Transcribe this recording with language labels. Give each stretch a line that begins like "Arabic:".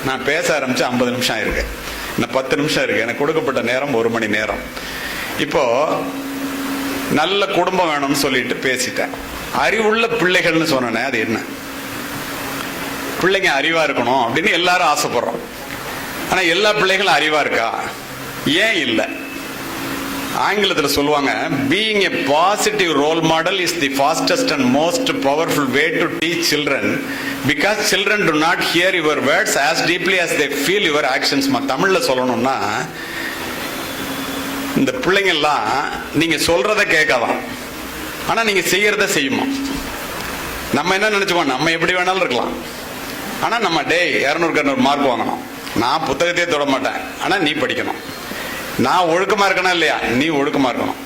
Tamil: நான் பேச ஆரம்பிச்சு 50 நிமிஷம் இருக்கு, இன்னும் 10 நிமிஷம் இருக்கு. எனக்கு கொடுக்கப்பட்ட நேரம் 1 மணி நேரம். இப்போ நல்ல குடும்பம் வேணும்னு சொல்லிட்டு பேசிட்டேன். அறிவுள்ள பிள்ளைகள்னு சொன்னேன். அது என்ன? பிள்ளைங்க அறிவா இருக்கணும் அப்படின்னு எல்லாரும் ஆசைப்படுறோம். ஆனா எல்லா பிள்ளைகளும் அறிவா இருக்கா? ஏன் இல்லை? ஆங்கிலத்தில் சொல்லுவாங்க,
English: being a positive role model is the fastest and most powerful way to teach children because children do not hear your words as deeply as they feel your actions.
Tamil: தமிழ்ல சொல்லணும்னா, இந்த பிள்ளைங்க எல்லாம் நீங்க சொல்றத கேட்கலாம், ஆனா நீங்க செய்யறத செய்யுமா. நம்ம என்ன நினைச்சுக்கோம், நம்ம எப்படி வேணாலும் இருக்கலாம், ஆனா நம்ம 200 மார்க் வாங்கணும், நான் புத்தகத்தையே தொட மாட்டேன், ஆனா நீ படிக்கணும், நான் ஒழுக்கமா இருக்கணும் இல்லையா, நீ ஒழுக்கமா இருக்கணும்.